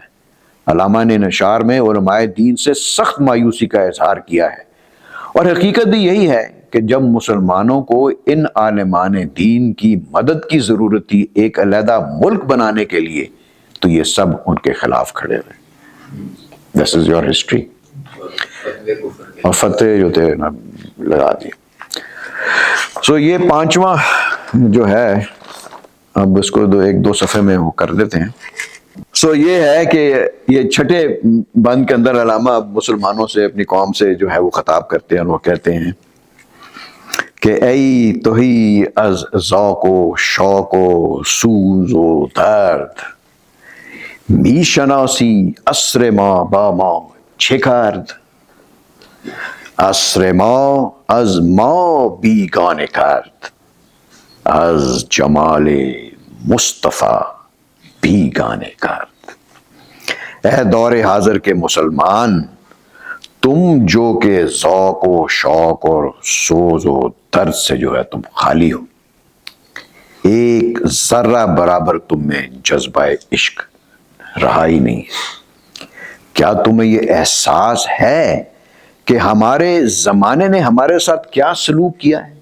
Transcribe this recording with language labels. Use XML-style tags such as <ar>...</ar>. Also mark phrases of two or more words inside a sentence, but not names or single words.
<ur>علامہ نے نشار میں علماء دین سے سخت مایوسی کا اظہار کیا ہے، اور حقیقت بھی یہی ہے کہ جب مسلمانوں کو ان عالمان دین کی مدد کی ضرورت تھی ایک علیحدہ ملک بنانے کے لیے، تو یہ سب ان کے خلاف کھڑے ہوئے۔</ur> <en>This is your history۔</en> <ur>اور فتح جو تھے لگا دی۔ سو یہ پانچواں جو ہے، اب اس کو ایک دو صفحے میں وہ کر دیتے ہیں۔ سو یہ ہے کہ یہ چھٹے بند کے اندر علامہ مسلمانوں سے، اپنی قوم سے جو ہے وہ خطاب کرتے ہیں، اور وہ کہتے ہیں کہ</ur> <fa>ای تہی از ذوق و شوق و سوز و درد، می شناسی عصر ما با ما چه کرد، عصر ما از ما بیگانه کرد، از جمال مصطفیٰ بیگانه کرد۔</fa> <ur>اے دور حاضر کے مسلمان، تم جو کہ ذوق و شوق اور سوز و درد سے جو ہے تم خالی ہو، ایک ذرہ برابر تم میں جذبہ عشق رہا ہی نہیں، کیا تمہیں یہ احساس ہے کہ ہمارے زمانے نے ہمارے ساتھ کیا سلوک کیا ہے؟</ur>